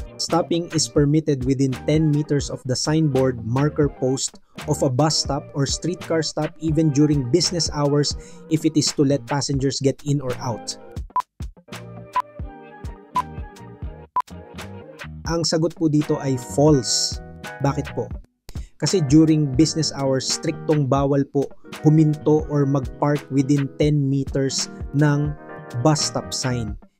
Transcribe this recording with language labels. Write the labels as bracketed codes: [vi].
[en] Stopping is permitted within 10 meters of the signboard marker post of a bus stop or streetcar stop even during business hours if it is to let passengers get in or out. [tl] Ang sagot po dito ay false. Bakit po? Kasi [en] during business hours, [tl] striktong bawal po huminto or mag-park within 10 meters ng bus stop sign.